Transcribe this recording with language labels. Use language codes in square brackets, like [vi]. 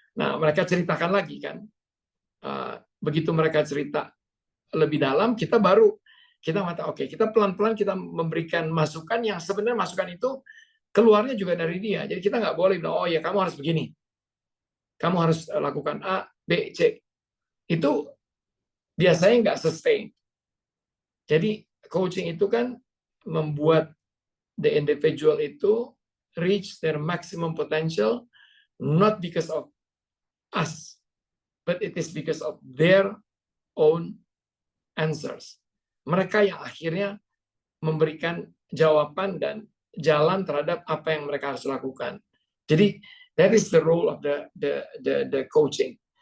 [id] Nah mereka ceritakan lagi kan. Begitu mereka cerita lebih dalam, kita mata oke, kita pelan-pelan kita memberikan masukan yang sebenarnya masukan itu keluarnya juga dari dia. Jadi kita nggak boleh bilang, oh ya kamu harus begini, kamu harus lakukan A, B, C. Itu biasanya nggak sustain. Jadi coaching itu kan membuat [en] the individual itu reach their maximum potential, not because of us, but it is because of their own answers. [id] Mereka yang akhirnya memberikan jawaban dan jalan terhadap apa yang mereka harus lakukan. Jadi [en] that is the role of the coaching.